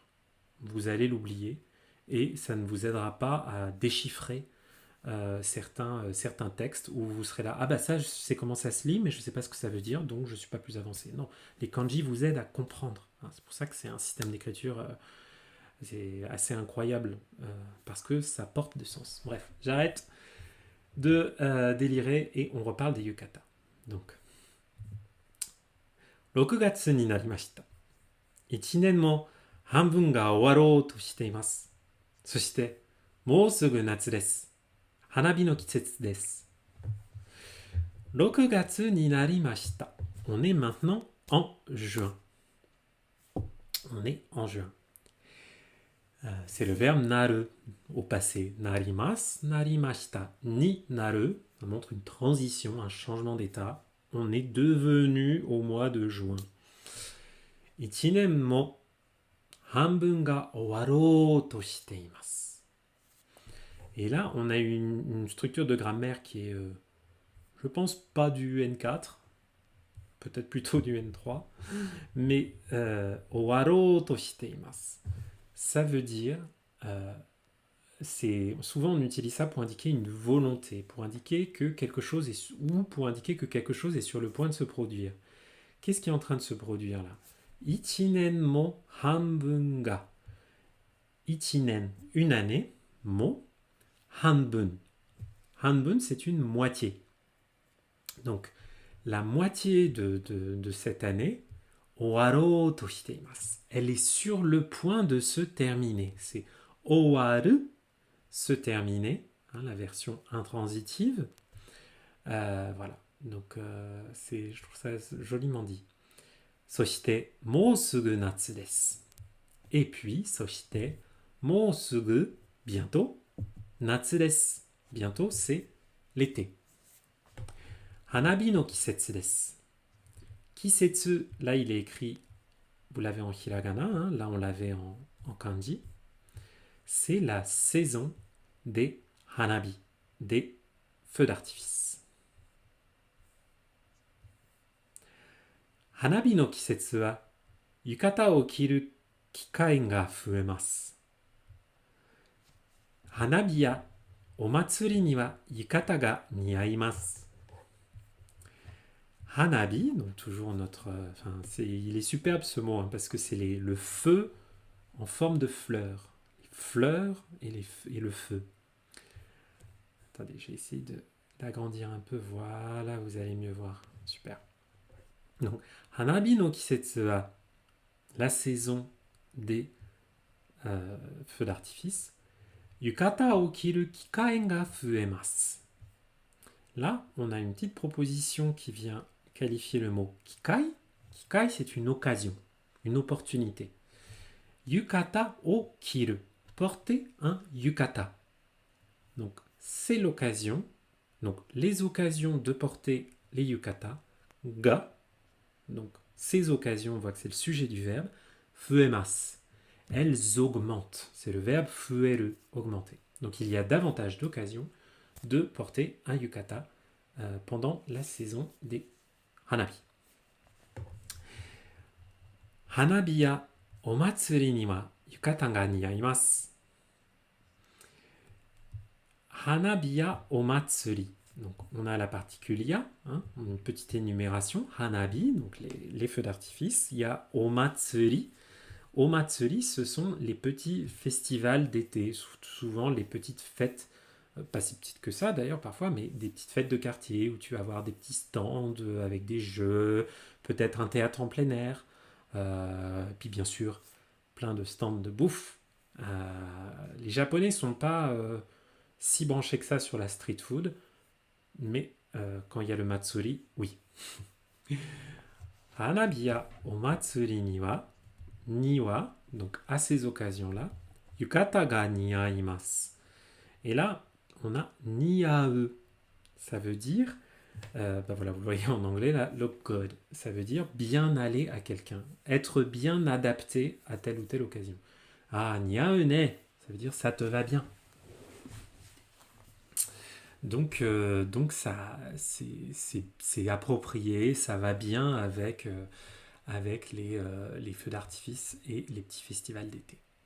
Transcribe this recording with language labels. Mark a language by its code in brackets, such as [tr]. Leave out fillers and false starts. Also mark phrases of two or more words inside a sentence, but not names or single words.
[fr] Vous allez l'oublier et ça ne vous aidera pas à déchiffrer certains textes où vous serez là, ah bah ça je sais comment ça se lit mais je sais pas ce que ça veut dire donc je suis pas plus avancé. Non, les kanji vous aident à comprendre. Hein. C'est pour ça que c'est un système d'écriture c'est assez incroyable parce que ça porte du sens. Bref, j'arrête de délirer et on reparle des yukata. [ja] Donc 6 月になりました。1年も半分が終わろうとしています。そしてもうすぐ夏です。花火の季節です。6月になりました。 [fr] On est maintenant en juin. On est en juin. C'est le verbe naru au passé. [ja] なります、なりました. になる, [fr] ça montre une transition, un changement d'état. On est devenu au mois de juin. [ja] 1 年も半分が終わろうとしています。 [fr] Et là, on a une structure de grammaire qui est, je pense, pas du N4, peut-être plutôt du N3, mais [ja] 終わろうとしています. [fr] Ça veut dire, souvent on utilise ça pour indiquer une volonté, pour indiquer que quelque chose est, ou pour indiquer que quelque chose est sur le point de se produire. Qu'est-ce qui est en train de se produire là? [ja] 一年も半分が. [fr] Ichinen, une année, mo, hanbun. Hanbun, c'est une moitié. Donc, la moitié de cette année, [ja] 終わろうとしています. [fr] Elle est sur le point de se terminer. C'est owaru, se terminer, hein, la version intransitive. Voilà. Donc, je trouve ça joliment dit. [ja] そして、もうすぐ夏です. [fr] Et puis, [ja] そして、もうすぐ, bientôt, 夏です. [fr] Bientôt, c'est l'été. [ja] 花火の季節です. [fr] Kisetsu, là il est écrit, vous l'avez en hiragana, hein, là on l'avait en kanji. C'est la saison des hanabi, des feux d'artifice. [ja] 花火の季節は浴衣を着る機会が増えます. 花火やお祭りには浴衣が似合います。Hanabi, [fr] donc toujours notre... il est superbe ce mot, hein, parce que c'est le feu en forme de fleurs. Les fleurs et le feu. Attendez, je vais essayer d'agrandir un peu. Voilà, vous allez mieux voir. Super. Donc, [ja] 花火の季節は, [fr] la saison des feux d'artifice. [ja] 浴衣を着る機会が増えます. [fr] Là, on a une petite proposition qui vient qualifier le mot kikai. Kikai, c'est une occasion, une opportunité. [ja] 浴衣を着る, [fr] porter un yukata. Donc, c'est l'occasion. Donc, les occasions de porter les yukata. Ga, donc ces occasions, on voit que c'est le sujet du verbe. Fuemasu, elles augmentent. C'est le verbe fueru, augmenter. Donc, il y a davantage d'occasions de porter un yukata pendant la saison des hanabi. [ja] 花火やお祭りには浴衣が似合います. 花火やお祭り. [fr] Donc on a la particule ya, hein, une petite énumération. Hanabi, donc les feux d'artifice. Il y a omatsuri. Omatsuri, ce sont les petits festivals d'été, souvent les petites fêtes. Pas si petites que ça d'ailleurs parfois, mais des petites fêtes de quartier où tu vas avoir des petits stands avec des jeux, peut-être un théâtre en plein air, puis bien sûr plein de stands de bouffe. Les Japonais sont pas si branchés que ça sur la street food, mais quand il y a le matsuri, oui. [ja] 花火やお祭りには, [fr] donc à ces occasions-là, [ja] 浴衣が似合います. [fr] Et là, on a niae. Ça veut dire, voilà, vous le voyez en anglais là, [en] look good. [fr] Ça veut dire bien aller à quelqu'un, être bien adapté à telle ou telle occasion. Ah, [ja] 似合うね, [fr] ça veut dire ça te va bien. Donc ça, c'est approprié, ça va bien avec les feux d'artifice et les petits festivals d'été.